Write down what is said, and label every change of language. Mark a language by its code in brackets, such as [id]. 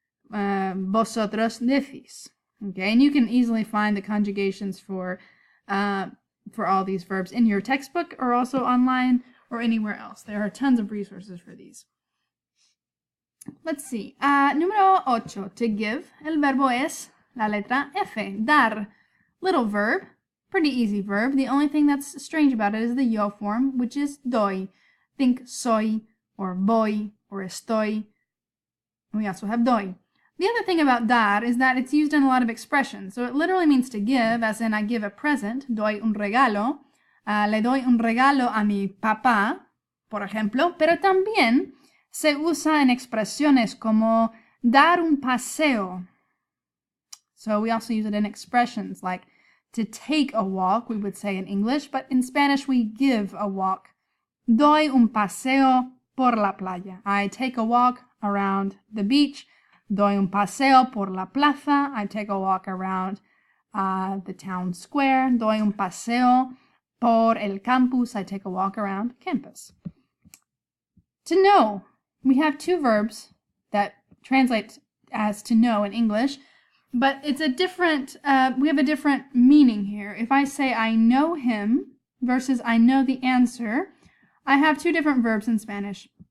[es] Vosotros decís. [en] Okay, and you can easily find the conjugations for all these verbs in your textbook or also online or anywhere else. There are tons of resources for these. Let's see. [es] Número 8. [en] To give. [es] El verbo es la letra F. Dar. [en] Little verb. Pretty easy verb. The only thing that's strange about it is the yo form, which is doy. Think soy or voy or estoy. We also have doy. The other thing about dar is that it's used in a lot of expressions. So it literally means to give, as in I give a present, [es] doy un regalo. Le doy un regalo a mi papá, por ejemplo. Pero también se usa en expresiones como dar un paseo. [en] So we also use it in expressions like to take a walk, we would say in English, but in Spanish we give a walk. [es] Doy un paseo por la playa. [en] I take a walk around the beach. [es] Doy un paseo por la plaza. [en] I take a walk around the town square. [es] Doy un paseo por el campus. [en] I take a walk around campus. To know. We have two verbs that translate as to know in English, but it's a different, we have a different meaning here. If I say I know him versus I know the answer, I have two different verbs in Spanish.